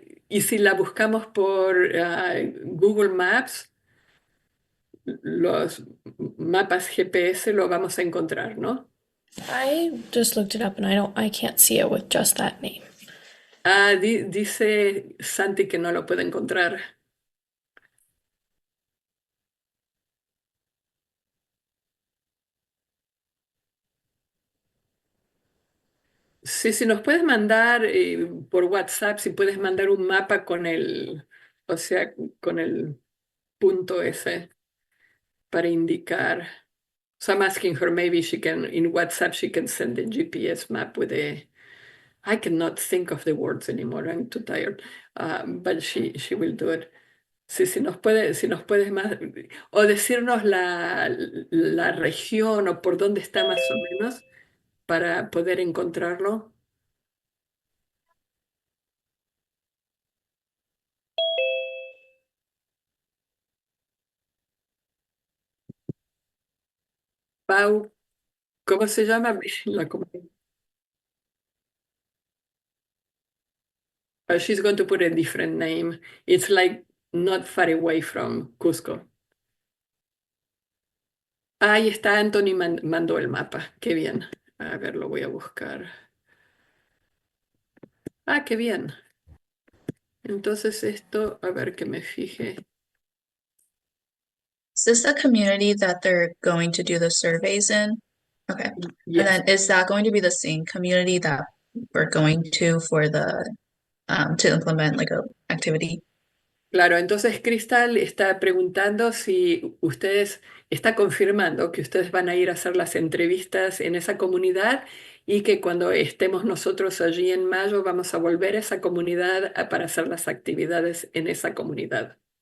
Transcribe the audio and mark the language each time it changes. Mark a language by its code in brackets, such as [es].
[es] Y si la buscamos por Google Maps, los mapas GPS lo vamos a encontrar, ¿no? [en] I just looked it up and I can't see it with just that name. [es] Dice Santi que no lo puede encontrar. Sí, si nos puedes mandar por WhatsApp, si puedes mandar un mapa o sea, con el punto ese para indicar. [en] So I'm asking her, maybe in WhatsApp, she can send the GPS map I cannot think of the words anymore, I'm too tired, but she will do it. [es] Sí, si nos puedes más, o decirnos la región o por dónde está más o menos para poder encontrarlo. Pau, ¿cómo se llama? La comunidad. [en] She's going to put a different name. It's like not far away from Cusco. [es] Ahí está, Anthony mandó el mapa. Qué bien. A ver, lo voy a buscar. Qué bien. Entonces esto, a ver que me fije. [en] Is this the community that they're going to do the surveys in? Okay. And Yes. then is that going to be the same community that we're going to for the to implement like a activity? [es] Claro, entonces Crystal está preguntando si ustedes, está confirmando que ustedes van a ir a hacer las entrevistas en esa comunidad y que cuando estemos nosotros allí en mayo vamos a volver a esa comunidad para hacer las actividades en esa comunidad.